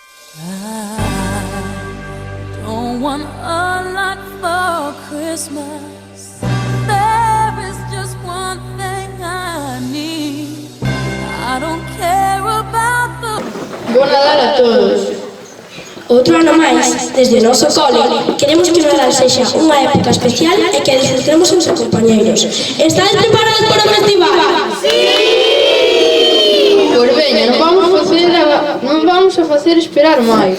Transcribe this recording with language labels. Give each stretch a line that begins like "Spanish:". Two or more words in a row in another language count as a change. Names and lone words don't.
English: I don't want a lot for Christmas. There is just one thing I need. I don't care about the...
Galician: Bo Nadal a todos. Outro ano máis, desde o noso cole, queremos que o Nadal sexa unha época especial e que disfrutemos os compañeiros. Estades preparados para o festival? Pois veña, non vamos a facer esperar máis.